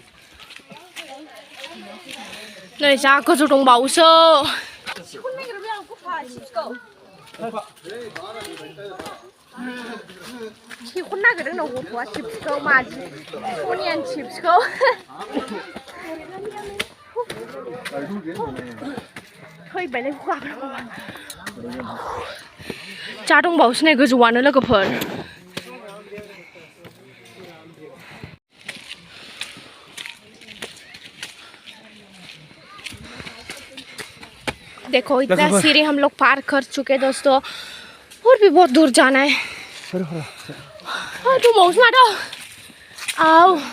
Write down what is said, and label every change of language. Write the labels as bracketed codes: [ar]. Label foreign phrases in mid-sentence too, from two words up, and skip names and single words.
[brx] नै जा गोजौ दंबावोसो सेखौनो नागिरदों ना गथ'आ चिप्सखौ माजि सनियान चिप्सखौ थैबायलै जा दंबावोसो नै गोजौआनो लोगोफोर [hi] देखो इतना सीढ़ी हम लोग पार कर चुके दोस्तों और भी बहुत दूर जाना है तुम मौज मारो आओ